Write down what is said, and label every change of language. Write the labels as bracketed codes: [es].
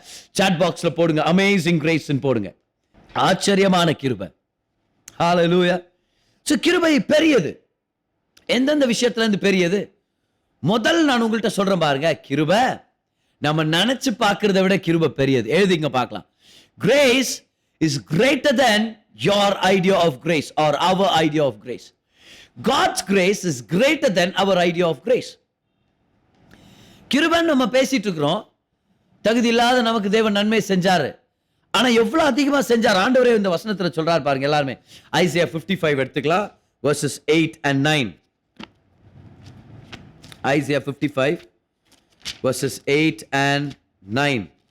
[ta] Chat பாக்ஸ்ல போடுங்க, amazing grace போடுங்க, ஆச்சரியமான கிருபை. ஹல்லேலூயா. சோ கிருபை பெரியது. எந்தெந்த விஷயத்துல இருந்து பெரியது? முதல் நான் உங்கள்கிட்ட சொல்றேன் பாருங்க, கிருபை நம்ம நினைச்சு பார்க்கிறத விட கிருபை பெரியது. எழுதிங்க பார்க்கலாம். [en] Grace is greater than your idea of grace or our idea of grace. God's grace is greater than our idea of grace. [ta] கிருபை நம்ம பேசிட்டு இருக்கிறோம், தகுதி இல்லாத நமக்கு தேவன் நன்மை செஞ்சாரு. ஆனா எவ்வளவு அதிகமா செஞ்சார் ஆண்டவரே இந்த வசனத்துல சொல்றாரு பாருங்க. எல்லாருமே ஐசியா 55 எடுத்துக்கலாம், [en] verses 8 and 9. Isaiah 55 verses 8 and 9.